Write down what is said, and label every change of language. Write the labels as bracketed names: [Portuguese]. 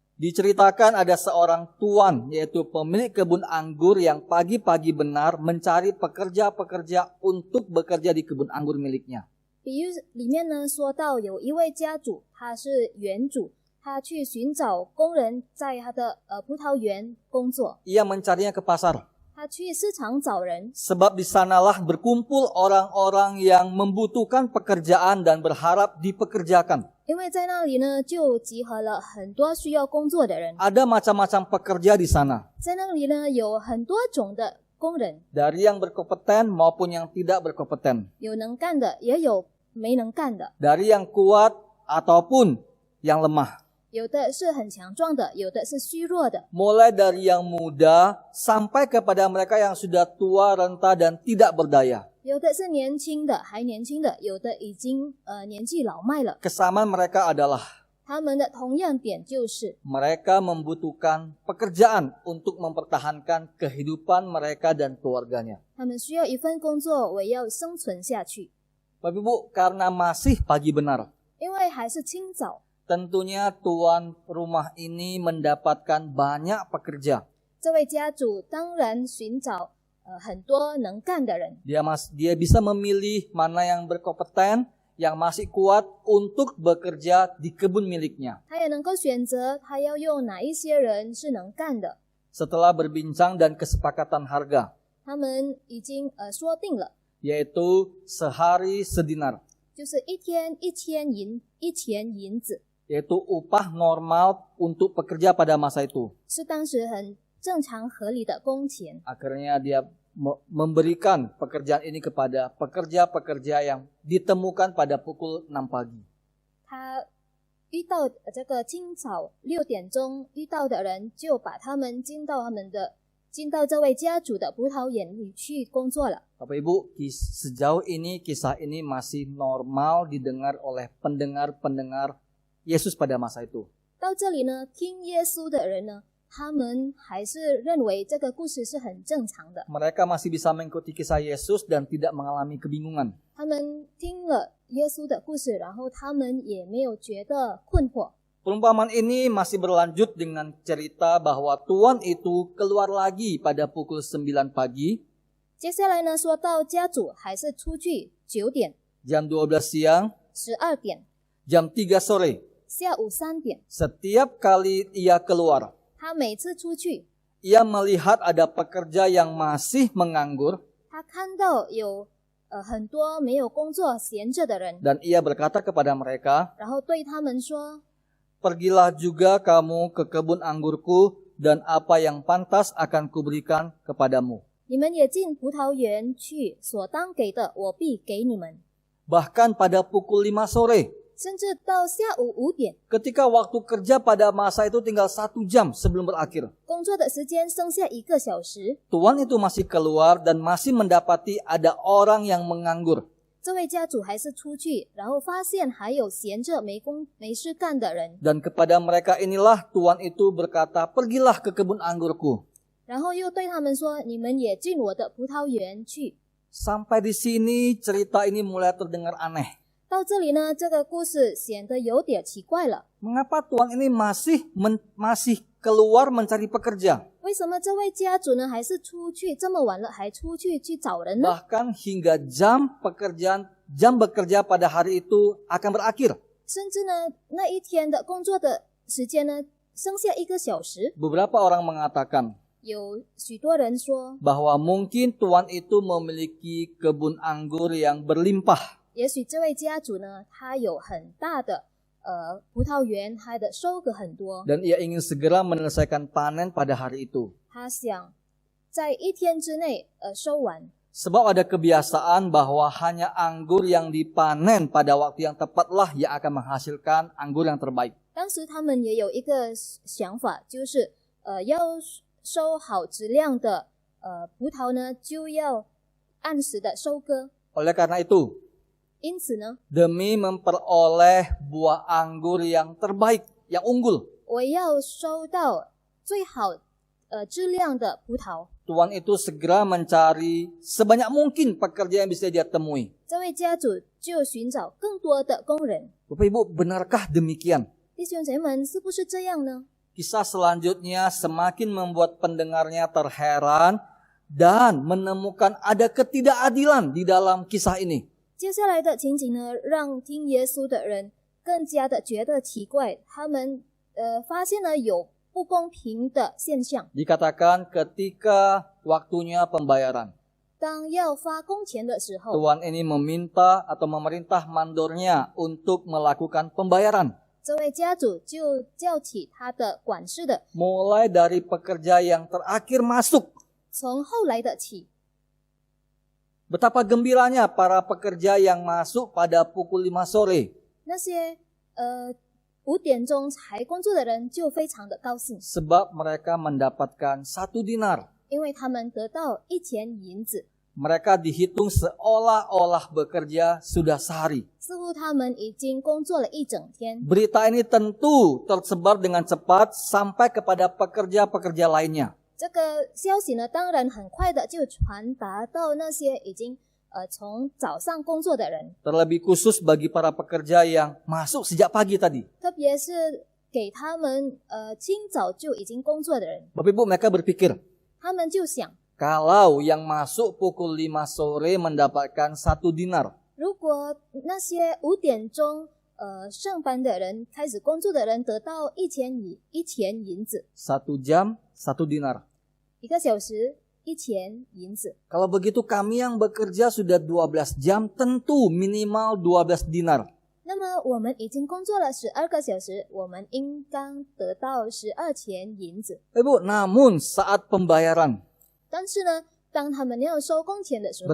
[Indonesian] Diceritakan ada seorang tuan, yaitu pemilik kebun anggur yang pagi-pagi benar mencari pekerja-pekerja untuk bekerja di kebun anggur miliknya. [Chinese] 比喻里面呢说到有一位家主，他是园主，他去寻找工人在他的葡萄园工作， [Indonesian] Ia mencarinya ke pasar. [Chinese] 他去市场找人， [Indonesian] Sebab di sanalah berkumpul orang-orang yang membutuhkan pekerjaan dan berharap dipekerjakan. [Chinese] 因为在那里呢就集合了很多需要工作的人， [Indonesian] Ada macam-macam pekerja di sana. [Chinese] 在那里呢有很多种的工人， [Indonesian] Dari yang berkompeten maupun yang tidak berkompeten. [Chinese] 有能干的，也有没能干的， [Indonesian] Dari yang kuat ataupun yang lemah. [Chinese] 有的是很强壮的，有的是虚弱的， [Indonesian] Mulai dari yang muda sampai kepada mereka yang sudah tua, renta dan tidak berdaya. [Chinese] 有的是年轻的，还年轻的，有的已经年纪老迈了。 [Indonesian] Kesamaan mereka adalah [Chinese] 他们的同样点就是， [Indonesian] mereka membutuhkan pekerjaan untuk mempertahankan kehidupan mereka dan keluarganya. [Chinese] 他们需要一份工作，为要生存下去。 [Indonesian] Bapak Ibu, karena masih pagi benar, [Chinese] 因为还是清早， [Indonesian] tentunya tuan rumah ini mendapatkan banyak pekerja. [Chinese] 这位家主当然寻找很多能干的人， [Indonesian] Dia bisa memilih mana yang berkompeten, yang masih kuat untuk bekerja di kebun miliknya. [Chinese] 他也能够选择他要用哪一些人是能干的。 [Indonesian] Setelah berbincang dan kesepakatan harga, [Chinese] 他们已经说定了， [Indonesian] yaitu sehari sedinar, [Chinese] 就是一天一钱银子， [Indonesian] yaitu upah normal untuk pekerja pada masa itu. [Chinese] 是当时很正常合理的工钱。 [Indonesian] Akhirnya dia memberikan pekerjaan ini kepada pekerja-pekerja yang ditemukan pada pukul 6 pagi. [Chinese] 他遇到这个清早6点钟遇到的人，就把他们进到这位家主的葡萄园里去工作了。 [Indonesian] Bapak Ibu, sejauh ini kisah ini masih normal didengar oleh pendengar-pendengar Yesus pada masa itu. [Chinese] 到这里呢，听耶稣的人呢，他们还是认为这个故事是很正常的。 [Indonesian] Mereka masih bisa mengikuti kisah Yesus dan tidak mengalami kebingungan. [Chinese] 他们听了耶稣的故事，然后他们也没有觉得困惑。 [Indonesian] Perumpamaan ini masih berlanjut dengan cerita bahwa tuan itu keluar lagi pada pukul 9 pagi, [Chinese] 接下来呢，说到家主还是出去9点、 [Indonesian] jam 12 siang, [Chinese] 12点、 [Indonesian] jam 3 sore. [Chinese] 下午3点， [Indonesian] Setiap kali ia keluar, [Chinese] 他每次出去， [Indonesian] ia melihat ada pekerja yang masih menganggur [Chinese] 他看到有很多没有工作闲着的人， [Indonesian] dan ia berkata kepada mereka, [Chinese] 然后对他们说 [Indonesian] "Pergilah juga kamu ke kebun anggurku dan apa yang pantas akan kuberikan kepadamu." [Chinese] 你们也进葡萄园去，所当给的我必给你们。 [Indonesian] Bahkan pada pukul 5 sore, [Chinese] 甚至到下午5点， [Indonesian] ketika waktu kerja pada masa itu tinggal 1 jam sebelum berakhir, [Chinese] 工作的时间剩下1个小时， [Indonesian] tuan itu masih keluar dan masih mendapati ada orang yang menganggur. [Chinese] 这位家主还是出去，然后发现还有闲着没事干的人， [Indonesian] Dan kepada mereka inilah tuan itu berkata, "Pergilah ke kebun anggurku." [Chinese] 然后又对他们说：“你们也进我的葡萄园去。” [Indonesian] Sampai di sini cerita ini mulai terdengar aneh. [Chinese] 到这里呢，这个故事显得有点奇怪了。 [Indonesian] Mengapa tuan ini masih keluar mencari pekerja? [Chinese] 为什么这位家主呢，还是出去这么晚了，还出去找人呢？ [Indonesian] Bahkan hingga jam bekerja pada hari itu akan berakhir. [Chinese] 甚至呢，那一天的工作的时间呢，剩下1个小时。 [Indonesian] Beberapa orang mengatakan [Chinese] 有许多人说， [Indonesian] bahwa mungkin tuan itu memiliki kebun anggur yang berlimpah. [Chinese] 也许这位家主呢，他有很大的葡萄园，他的收割很多， [Indonesian] Dan ia ingin segera menyelesaikan panen pada hari itu. [Chinese] 他想在1天之内收完。 [Indonesian] Sebab ada kebiasaan bahwa hanya anggur yang dipanen pada waktu yang tepatlah yang akan menghasilkan anggur yang terbaik. [Chinese] 当时他们也有一个想法，就是要收好质量的葡萄呢，就要按时的收割。 [Indonesian] Oleh karena itu, [Chinese] 因此呢， [Indonesian] demi memperoleh buah anggur yang terbaik, yang unggul, [Chinese] 我要收到最好质量的葡萄。 [Indonesian] tuan itu segera mencari sebanyak mungkin pekerja yang bisa dia temui. [Chinese] 这位家主就寻找更多的工人。 [Indonesian] Bapak Ibu, benarkah demikian? [Chinese] 弟兄姐妹们，是不是这样呢？ [Indonesian] Kisah selanjutnya semakin membuat pendengarnya terheran dan menemukan ada ketidakadilan di dalam kisah ini. [Chinese] 接下来的情景呢，让听耶稣的人更加的觉得奇怪，他们发现了有不公平的现象。 [Indonesian] Dikatakan ketika waktunya pembayaran. [Chinese] 当要发工钱的时候， [Indonesian] Tuan ini meminta atau memerintah mandornya untuk melakukan pembayaran. [Chinese] 这位家主就叫起他的管事的， [Indonesian] Mulai dari pekerja yang terakhir masuk. [Chinese] 从后来的起， [Indonesian] Betapa gembiranya para pekerja yang masuk pada pukul 5 sore. [Chinese] 那些5点钟才工作的人就非常的高兴， [Indonesian] Sebab mereka mendapatkan 1 dinar. [Chinese] 因为他们得到1钱银子， [Indonesian] Mereka dihitung seolah-olah bekerja sudah sehari. [Chinese] 似乎他们已经工作了1整天。 [Indonesian] Berita ini tentu tersebar dengan cepat sampai kepada pekerja-pekerja lainnya. [Chinese] 这个消息呢，当然很快的就传达到那些已经从早上工作的人， [Indonesian] Terlebih khusus bagi para pekerja yang masuk sejak pagi tadi. [Chinese] 特别是给他们清早就已经工作的人， [Indonesian] Bapak Ibu, mereka berpikir, [Chinese] 他们就想， [Indonesian] kalau yang masuk pukul 5 sore mendapatkan 1 dinar, [Chinese] 如果那些5点钟上班的人开始工作的人得到1钱银子， [Indonesian] 1 jam 1 dinar. [Chinese] 1个小时1钱银子。 [Indonesian] Kalau begitu kami yang bekerja sudah 12 jam tentu minimal 12 dinar. [Chinese] 那么我们已经工作了12个小时，我们应当得到12钱银子。 [Indonesian] Ibu, namun saat pembayaran, [Chinese] 但是呢，当他们要收工钱的时候，